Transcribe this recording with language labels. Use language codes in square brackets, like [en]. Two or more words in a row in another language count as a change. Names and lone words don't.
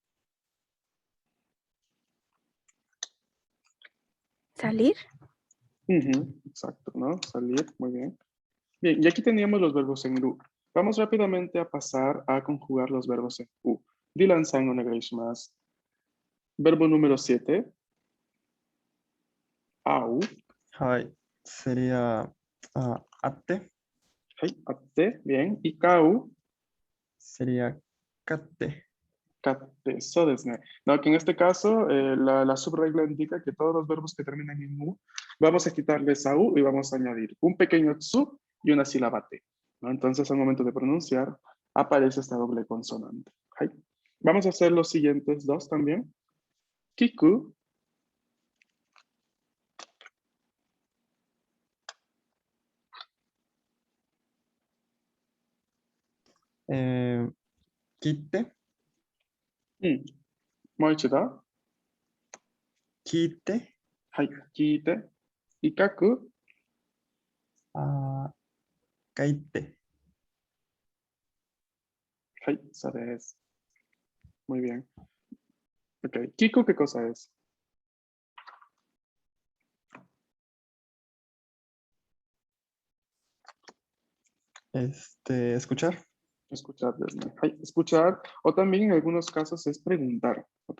[es] ¿Salir? Exacto, ¿no? Salir, muy bien. Bien, y aquí teníamos los verbos en ru. Vamos rápidamente a pasar a conjugar los verbos en u. Dylan-san, onegaishimasu. Verbo número 7, au. はい。sería atte, Atte, bien. Y kau, sería katte, [ja] 買って、そうですね. [es] No, que en este caso la subregla indica que todos los verbos que terminan en u, vamos a quitarle esa u y vamos a añadir un pequeño tsu y una sílaba te. ¿No? Entonces al momento de pronunciar aparece esta doble consonante. ¿Ok? Vamos a hacer los siguientes dos también. Kiku, Kite, moichida, [ja] 聞いて、はい、聞いて、いかく、書いて。はい、そうです。 [es] Muy bien. Ok, Kiku, ¿qué cosa es? Escuchar. Escuchar, desde. Hay escuchar, o también en algunos casos es preguntar, ¿ok?